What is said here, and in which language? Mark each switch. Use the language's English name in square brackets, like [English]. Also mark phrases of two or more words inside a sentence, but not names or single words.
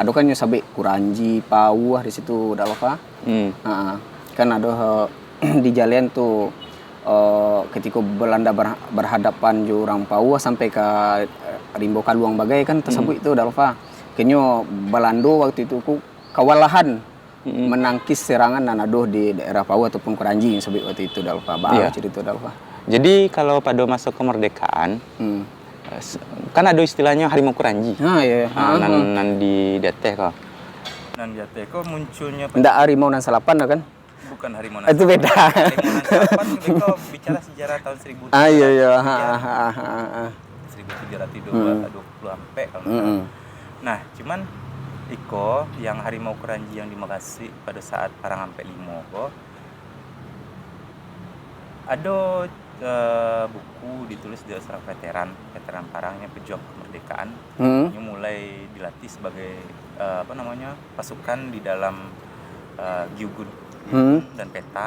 [Indonesian] Ada kan yang sabik Kuranji, Pauh di situ udah apa? Kan ada di jalan tuh ketika Belanda berhadapan jo orang Pauh sampai ke Rimbo Kaluang Bagai kan tersebut itu udah apa? Kayaknya Belanda waktu itu kewalahan menangkis serangan Nanadoh di daerah Pauh ataupun Kuranji yang sebut waktu itu udah apa? Cerita udah apa? Jadi kalau pada masa kemerdekaan kan ada istilahnya harimau Kuranji. [Minangkabau] Nan di Dateh kok. Nan di Dateh kok munculnya enggak harimau nan salapan kan? Bukan harimau nan. [Indonesian] Itu beda. Harimau nan salapan kita bicara sejarah tahun 1700. 1720 sampai kalau. Nah, cuman iko yang harimau Kuranji yang di Makassar pada saat perang sampai 5 kok ada buku ditulis dari seorang veteran perangnya pejuang kemerdekaan yang mulai dilatih sebagai pasukan di dalam Gyugun dan peta gitu.